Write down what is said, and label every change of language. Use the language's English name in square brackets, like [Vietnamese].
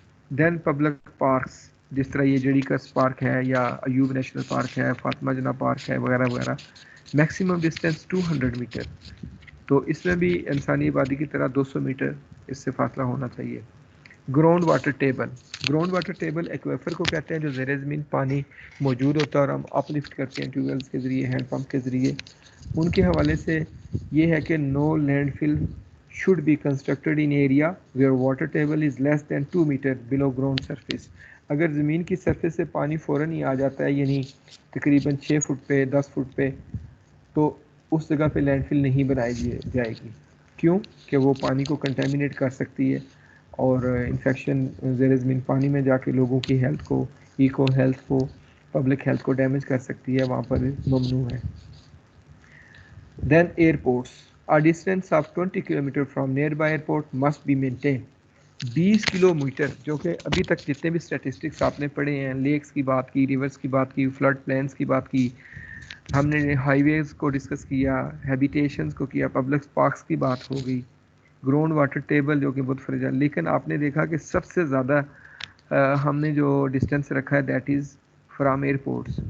[Urdu] دین public parks, جس طرح یہ جڑی کس پارک ہے یا ایوب نیشنل پارک ہے، فاطمہ جناح پارک ہے وغیرہ وغیرہ، میکسیمم ڈسٹینس 200 میٹر. تو اس میں بھی انسانی آبادی کی طرح 200 میٹر اس سے فاصلہ ہونا چاہیے. Ground water table, ground water table ایکویفر کو کہتے ہیں جو زیر زمین پانی موجود ہوتا ہے اور ہم اپ لفٹ کرتے ہیں ٹیوب ویلس کے ذریعے، ہینڈ پمپ کے ذریعے. ان کے حوالے سے یہ ہے کہ [English] No landfill should be constructed in area where water table is less than 2 meter below ground surface. [Urdu] اگر زمین کی سرفیس سے پانی فوراً ہی آ جاتا ہے، یعنی تقریباً 6 فٹ پہ 10 فٹ پہ، تو اس جگہ پہ لینڈ فل نہیں بنائی جائے گی. کیوں کہ وہ پانی کو کنٹامینیٹ کر سکتی ہے اور انفیکشن زیر زمین پانی میں جا کے لوگوں کی ہیلتھ کو، ایکو ہیلتھ کو، پبلک ہیلتھ کو ڈیمیج کر سکتی ہے، وہاں پر ممنوع ہے. [English] Then airports, a distance of 20 km from nearby airport must be maintained. [Urdu] 20 kilometre, جو کہ ابھی تک جتنے بھی اسٹیٹسٹکس آپ نے پڑھے ہیں، لیکس کی بات کی، ریورس کی بات کی، فلڈ پلینس کی بات کی، ہم نے ہائی ویز کو ڈسکس کیا، ہیبیٹیشنز کو کیا، پبلک پارکس کی بات ہو گئی، گراؤنڈ واٹر ٹیبل جو کہ بہت فرج ہے. لیکن آپ نے دیکھا کہ سب سے زیادہ ہم نے جو ڈسٹینس رکھا ہے [English] That is from airports.